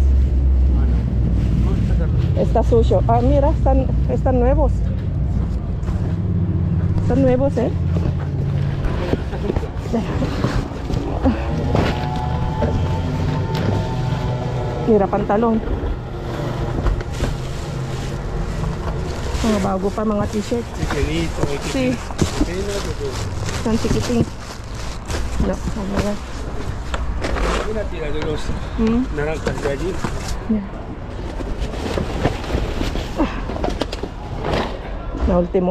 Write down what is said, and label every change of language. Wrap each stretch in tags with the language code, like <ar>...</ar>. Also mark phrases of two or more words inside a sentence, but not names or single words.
<es>Ah, no. Vamos a sacarlo. Está sucio. Ah, mira, están nuevos. Están nuevos, ¿eh? Mira, pantalon.</es> <tl>Mga bago pa mga t-shirt.</tl> <es>Chiquitito, Sí, están chiquitín. No, mira. Una tira de los Mm, naranjas de allí. mira. La último.</es>